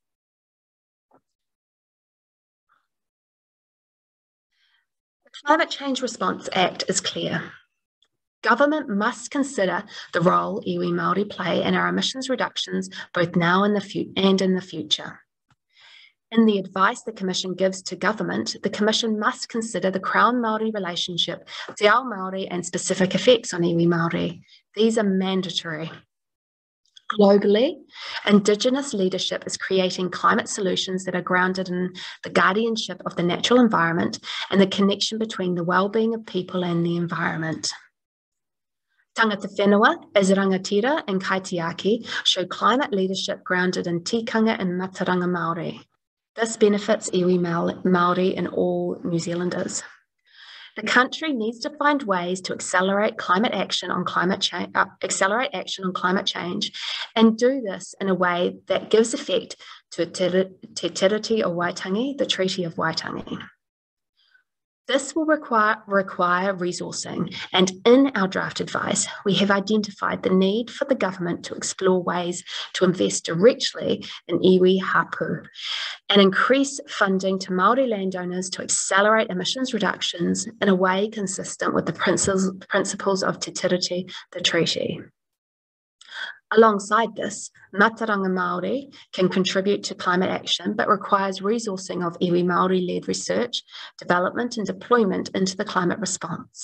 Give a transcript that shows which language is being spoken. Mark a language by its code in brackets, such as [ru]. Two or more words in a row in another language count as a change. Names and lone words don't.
[en] The Climate Change Response Act is clear. Government must consider the role [mi] iwi Māori [en] play in our emissions reductions both now and in the future. In the advice the Commission gives to government, the Commission must consider the Crown Māori relationship, [mi] te ao Māori, [en] and specific effects on [mi] iwi Māori. [en] These are mandatory. Globally, Indigenous leadership is creating climate solutions that are grounded in the guardianship of the natural environment and the connection between the well-being of people and the environment. [mi] Tangata whenua, as rangatira and kaitiaki, [en] show climate leadership grounded in tikanga and [mi] mataranga Māori. [en] This benefits [mi] iwi Māori [en] and all New Zealanders. The country needs to find ways to accelerate action on climate change, and do this in a way that gives effect to Te Tiriti o Waitangi, the Treaty of Waitangi. This will require resourcing, and in our draft advice, we have identified the need for the government to explore ways to invest directly in [mi] iwi hapu [en] and increase funding to Māori landowners to accelerate emissions reductions in a way consistent with the principles of Te Tiriti, the treaty. Alongside this, [mi] Mataranga Māori [en] can contribute to climate action, but requires resourcing of [mi] iwi Māori- [en] led research, development and deployment into the climate response.